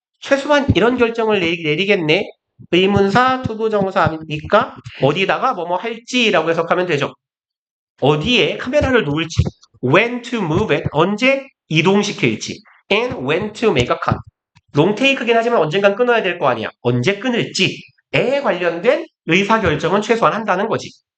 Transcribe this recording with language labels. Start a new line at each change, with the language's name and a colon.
Korean: 최소한 이런 결정을 내리겠네. 의문사, 투부정사입니까? 어디다가 뭐뭐 할지라고 해석하면 되죠. 어디에 카메라를 놓을지,
English: when to move it,
Korean: 언제 이동시킬지,
English: and when to make a cut.
Korean: 롱테이크긴 하지만 언젠간 끊어야 될 거 아니야. 언제 끊을지에 관련된 의사결정은 최소한 한다는 거지.